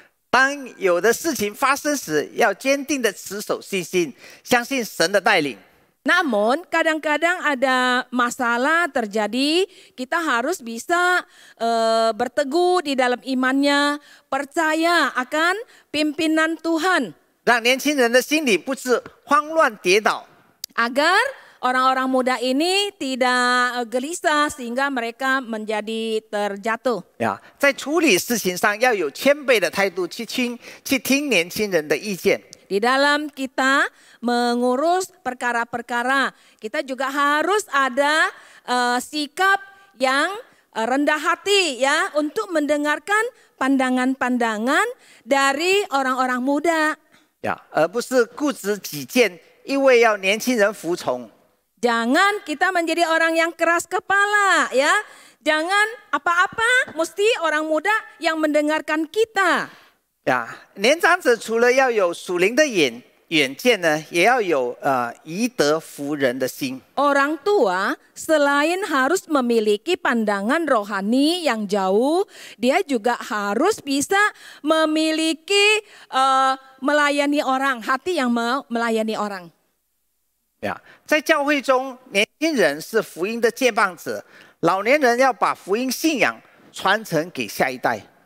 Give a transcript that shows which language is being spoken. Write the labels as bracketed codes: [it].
[zh] 当有的事情发生时，要坚定的持守信心，相信神的带领。 [id] Namun kadang-kadang ada masalah terjadi, kita harus bisa berteguh di dalam imannya, percaya akan pimpinan Tuhan. [zh] 让年轻人的心里不致慌乱跌倒， [id] Agar orang-orang muda ini tidak gelisah sehingga mereka menjadi terjatuh. [zh] 在处理事情上要有谦卑的态度去听年轻人的意见。 [id] Di dalam kita mengurus perkara-perkara, kita juga harus ada sikap yang rendah hati ya untuk mendengarkan pandangan-pandangan dari orang-orang muda. [zh] 而不是固执己见，因为要年轻人服从。 [id] Jangan kita menjadi orang yang keras kepala ya. Jangan apa-apa mesti orang muda yang mendengarkan kita. [zh] 年长者除了要有属灵的远见呢，也要有宜得服人的心。 [id] Orang tua selain harus memiliki pandangan rohani yang jauh, dia juga harus bisa memiliki melayani orang, hati yang mau melayani orang. [zh] 在教会中，年轻人是福音的接棒者，老年人要把福音信仰传承给下一代。